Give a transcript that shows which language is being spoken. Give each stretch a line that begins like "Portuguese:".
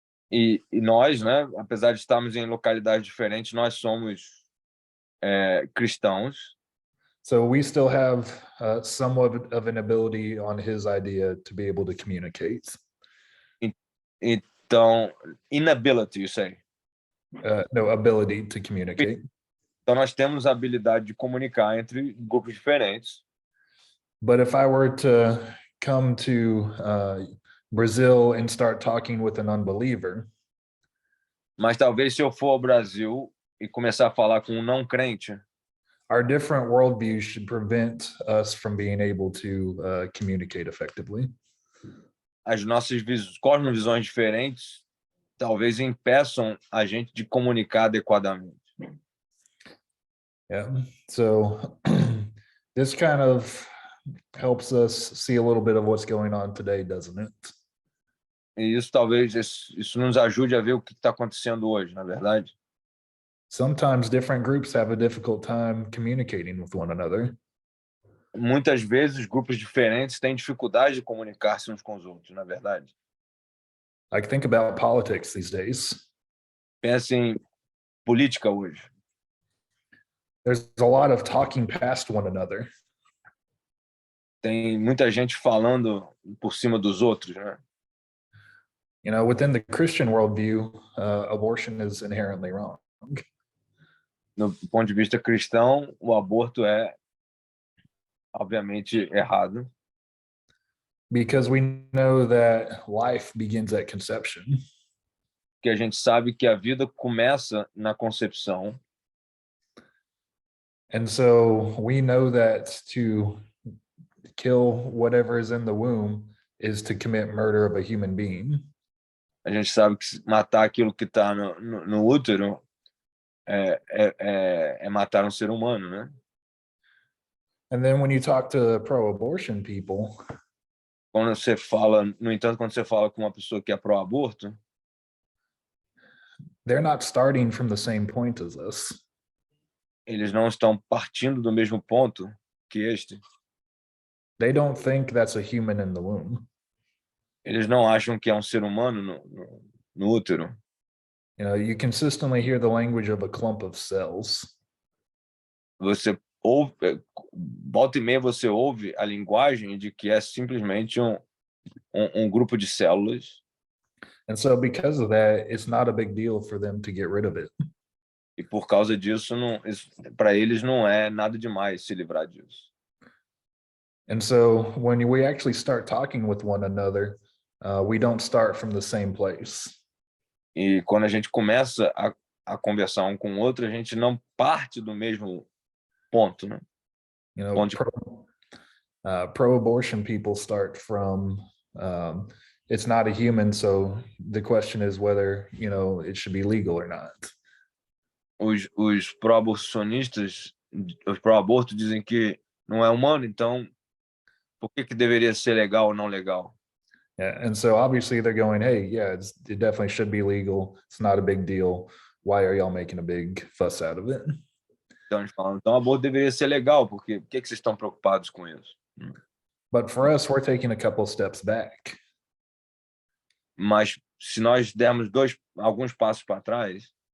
Portuguese: E nós, né, apesar de estarmos em localidades diferentes, nós somos cristãos.
English: So we still have somewhat of an ability on his idea to be able to communicate.
Portuguese: Então,
English: inability, you say? No, ability to communicate.
Portuguese: Então nós temos a habilidade de comunicar entre grupos diferentes.
English: But if I were to come to Brazil and start talking with an unbeliever,
Portuguese: mas talvez se eu for ao Brasil e começar a falar com não crente,
English: our different worldviews should prevent us from being able to communicate effectively.
Portuguese: As nossas cosmovisões diferentes talvez impeçam a gente de comunicar adequadamente.
English: Yeah. So this kind of helps us see a little bit of what's going on today, doesn't it?
Portuguese: E isso talvez isso nos ajude a ver o que está acontecendo hoje, na verdade.
English: Sometimes different groups have a difficult time communicating with one another.
Portuguese: Muitas vezes grupos diferentes têm dificuldade de comunicar-se uns com os outros, na verdade.
English: Like think about politics these days.
Portuguese: Pensa em política hoje.
English: There's a lot of talking past one another.
Portuguese: Tem muita gente falando por cima dos outros, né?
English: You know, within the Christian worldview, abortion is inherently wrong.
Portuguese: No ponto de vista cristão, o aborto é obviamente errado,
English: Because we know that life begins at conception.
Portuguese: porque a gente sabe que a vida começa na concepção.
English: And so we know that to kill whatever is in the womb is to commit murder of a human being.
Portuguese: A gente sabe que matar aquilo que está no útero é matar um ser humano, né?
English: And then when you talk to pro-abortion people,
Portuguese: Quando você fala, no entanto, quando você fala com uma pessoa que é pró-aborto,
English: they're not starting from the same point as us.
Portuguese: eles não estão partindo do mesmo ponto que este.
English: They don't think that's a human in the womb.
Portuguese: Eles não acham que é um ser humano no útero.
English: You know, you consistently hear the language of a clump of cells.
Portuguese: Você ouve, volta e meia você ouve a linguagem de que é simplesmente um grupo de células.
English: And so because of that, it's not a big deal for them to get rid of it.
Portuguese: E por causa disso, para eles não é nada demais se livrar disso.
English: And so when we actually start talking with one another, we don't start from the same place.
Portuguese: E quando a gente começa a conversar um com o outro, a gente não parte do mesmo ponto, né?
English: You know, pro-abortion people start from it's not a human, so the question is whether, you know, it should be legal or not.
Portuguese: Os pró-aborcionistas, os pró-aborto dizem que não é humano, então por que deveria ser legal ou não legal?
English: Yeah, and so obviously they're going, hey, yeah, it definitely should be legal. It's not a big deal. Why are y'all making a big fuss out of it?
Portuguese: Então eles falam, então o aborto deveria ser legal, porque por que vocês estão preocupados com isso?
English: But for us, we're taking a couple steps back.
Portuguese: Mas se nós dermos alguns passos para trás,